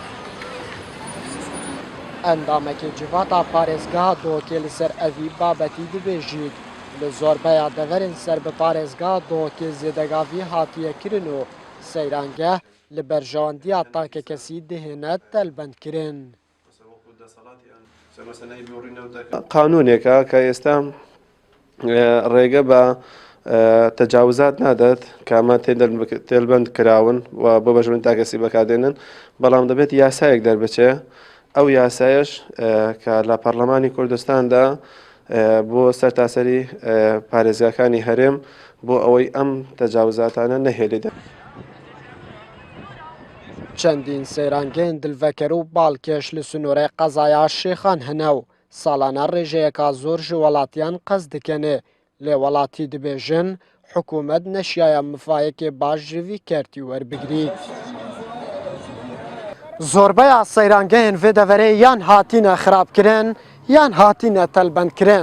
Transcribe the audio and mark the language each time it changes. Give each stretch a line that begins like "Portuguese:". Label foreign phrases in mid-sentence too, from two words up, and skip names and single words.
Kurdish: Endamekê civata parêzgeha Duhokê li ser evî babetî dibêjît. Li zorbeya deverên ser bi parêzgeha Duhokê zêdegavî hatiye kirin û seyrangeh li berjewandiya tankekesî dihêne telbendkirin.
Central Kurdish: قانونێکە کە ئێستا ڕێگە بە تەجاوزات نادات کامە تێلبەند کراون و بۆ بەژمن تاکەسی بەکاردێنن بەڵام دەبێت یاسایەک دەربچێ ئەو یاسایش کە لە پەرلەمانی کوردستاندا بۆ سەرتاسەری پارێزگاکانی هەرێم بۆ ئەوەی ئەم تەجاوزاتانە نەهێڵێت.
Kurdish: چەندین سەیرانگەیەن دلڤەکەر و باڵکێش li sînorê qezaya Şêxan hene û salana rêjeyeka zor ji welatiyan qez dikene lê welatî dibêjin hikûmet neşiya mifayekê baş ji vî kertî werbigirî. Zorbeya seyrangehên vê deverê yan hatîne xirabkirin yan hatîne telbendkirin.